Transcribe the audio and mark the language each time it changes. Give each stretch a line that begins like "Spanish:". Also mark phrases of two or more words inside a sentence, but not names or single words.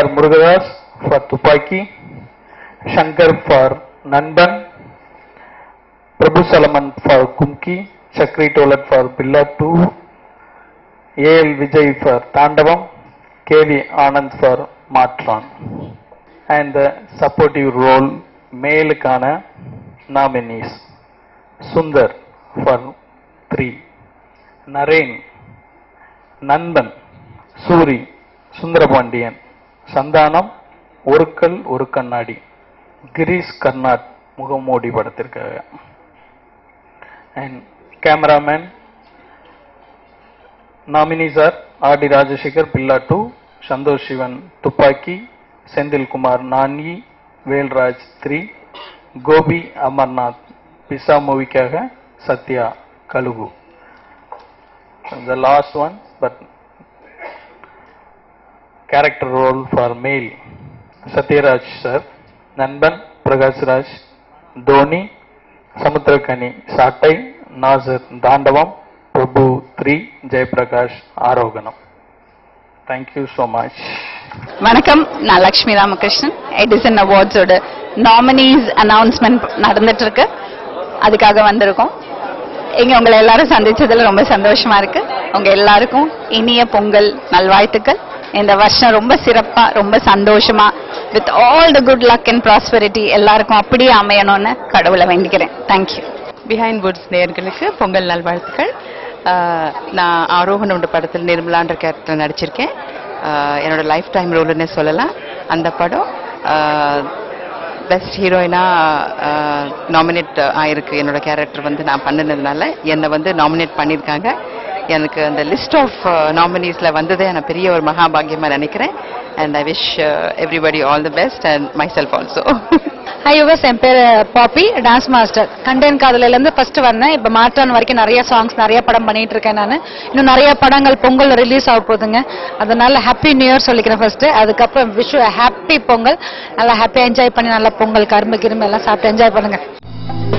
English: Murugadas for Tupaki, Shankar for Nanban, Prabhu Salaman for Kumki, Chakri Tolat for Billa 2, A.L. Vijay for Tandavam, K.V. Anand for Matran. And the supportive role
Tamil: male kana
English: nominees: Sundar for 3, Naren, Nanban, Suri, Sundrapandiyan, Sandanam, Orukal Orukannadi, Girish Karnat Mugamodi படத்திற்காக. And cameraman nominees are R.D. Rajashekar Billa 2, Santosh Shivan Tupaki, Sendil Kumar Nani, Velraj 3, Gobi Amarnath Pisa movie-க்காக, Satya Kalugu. The last one, but character role for male: Satyaraj sir, Nanban, Prakash Raj, Dhoni, Samudrakani, Satai, Nazar, Dandavam, Prabhu 3, Jayaprakash, Aroganam. Thank you so much.
Tamil: வணக்கம், நான் லக்ஷ்மி ராமகிருஷ்ணன். எடிசன் அவார்ட்ஸோட
English: nominees announcement
Tamil: நடந்துட்டு இருக்கு, அதுக்காக வந்திருக்கோம். இங்க உங்களை எல்லாரும் சந்திச்சதுல ரொம்ப சந்தோஷமா இருக்கு. உங்க எல்லாருக்கும் இனிய பொங்கல் நல்வாழ்த்துக்கள். இந்த வருஷம் ரொம்ப சிறப்பா, ரொம்ப சந்தோஷமா,
English: with all the good luck and prosperity
Tamil: எல்லாருக்கும் அப்படியே அமையணும்னு கடவுளை வேண்டிக்கிறேன். தேங்க்யூ. பிஹைண்ட் வுட்ஸ் நேயர்களுக்கு பொங்கல் நல்வாழ்த்துக்கள். நான் ஆரோகணம் படத்தில் நிர்மலான்ற கேரக்டர் நடிச்சிருக்கேன். என்னோட
English: life time
Tamil: ரோல்னே சொல்லலாம். அந்த படம்
English: best heroine
Tamil: நாமினேட் ஆயிருக்கு. என்னோட கேரக்டர் வந்து நான் பண்ணினதுனால என்னை வந்து நாமினேட் பண்ணியிருக்காங்க. எனக்கு அந்த
English: list of nominees
Tamil: வந்ததே நான் பெரிய ஒரு மகாபாகியமா நினைக்கிறேன்.
English: And I wish everybody all the best and myself also. Hi yours,
Tamil: என் பேர் பாப்பி, டான்ஸ் மாஸ்டர். கண்டென்ட் காதலிலேருந்து ஃபர்ஸ்ட் வந்தேன். இப்போ மாற்றான் வரைக்கும் நிறைய சாங்ஸ், நிறைய படம் பண்ணிட்டு இருக்கேன். நான் இன்னும் நிறைய படங்கள் பொங்கல் ரிலீஸ் ஆக போகுதுங்க. அதனால
English: happy new year
Tamil: சொல்லிக்கிறேன் ஃபர்ஸ்ட். அதுக்கப்புறம்
English: wish happy
Tamil: பொங்கல். நல்லா ஹாப்பியா என்ஜாய் பண்ணி நல்லா பொங்கல் கரும்பு கிரும்பு எல்லாம் சாப்பிட்டு என்ஜாய் பண்ணுங்க.